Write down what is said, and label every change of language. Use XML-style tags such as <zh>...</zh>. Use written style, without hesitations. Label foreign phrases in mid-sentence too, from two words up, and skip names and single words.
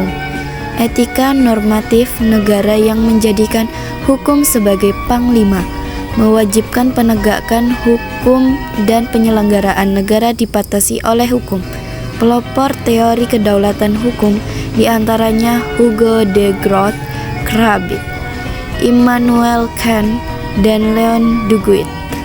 <id>Etika normatif negara yang menjadikan hukum sebagai panglima, mewajibkan penegakan hukum dan penyelenggaraan negara dibatasi oleh hukum. Pelopor teori kedaulatan hukum diantaranya Hugo de Groot, Crabbe, Immanuel Kant, dan Leon Duguid.</id>